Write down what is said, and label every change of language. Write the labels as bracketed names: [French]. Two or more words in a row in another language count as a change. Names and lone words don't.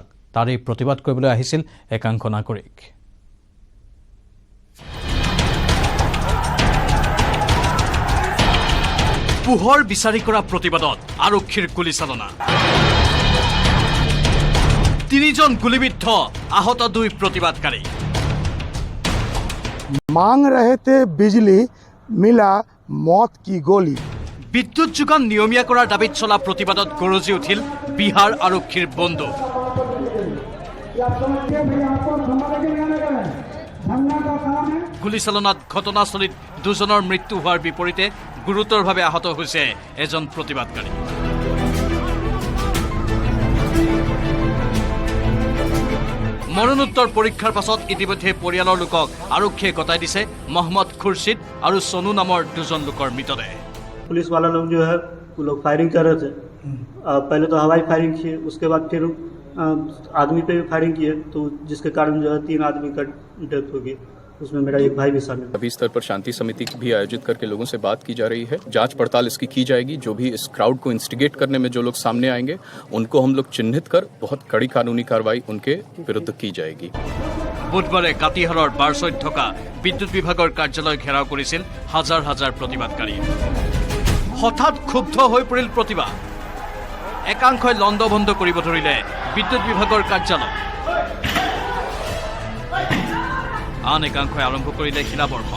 [Assamese] তাৰে প্ৰতিবাদ কৰিবলৈ আহিছিল একাংশ নাগৰিক। পোহৰ বিচাৰি কৰা প্ৰতিবাদত আৰক্ষীৰ গুলীচালনা। 3জন গুলীবিদ্ধ, আহত 2 প্ৰতিবাদকাৰী। [Hindi] मांग रहे थे बिजली, मिला मौत की गोली। [Assamese] বিদ্যুৎ যোগান নিয়মীয়া কৰাৰ দাবীত চলা প্ৰতিবাদত গৰজি উঠিল বিহাৰ আৰক্ষীৰ বন্দুক। গুলীচালনাত ঘটনাস্থলীত 2জনৰ মৃত্যু হোৱাৰ বিপৰীতে গুৰুতৰভাৱে আহত হৈছে এজন প্ৰতিবাদকাৰী। মৰণোত্তৰ পৰীক্ষাৰ পাছত ইতিমধ্যে পৰিয়ালৰ লোকক আৰক্ষীয়ে গতাই দিছে মহম্মদ খুৰছিদ আৰু সোনু নামৰ 2জন লোকৰ মৃতদেহ। [Hindi] पुलिस वाला लोग जो है वो लोग फायरिंग कर रहे थे। पहले तो हवाई फायरिंग किए, उसके बाद फिर आदमी पे भी फायरिंग किए, तो जिसके कारण जो है 3 आदमी का डेथ हो गई। उसमें मेरा एक भाई भी शामिल। अभी स्तर पर शांति समिति भी आयोजित करके लोगों से बात की जा रही है। जांच पड़ताल इसकी की जाएगी। जो भी इस क्राउड को इंस्टिगेट करने में जो लोग सामने आएंगे उनको हम लोग चिन्हित कर बहुत कड़ी कानूनी कार्रवाई उनके विरुद्ध की जाएगी। [Assamese] বুধবাৰে কাটিহাৰৰ বাৰছৈত থকা বিদ্যুৎ বিভাগৰ কাৰ্যালয় ঘেৰাও কৰিছিল হাজাৰ হাজাৰ প্ৰতিবাদকাৰীয়ে। হঠাৎ ক্ষুব্ধ হৈ পৰিল প্ৰতিবাদ। একাংশই লণ্ডভণ্ড কৰিব ধৰিলে বিদ্যুৎ বিভাগৰ কাৰ্যালয়। আন একাংশই আৰম্ভ কৰিলে শিলাবৰ্ষণ।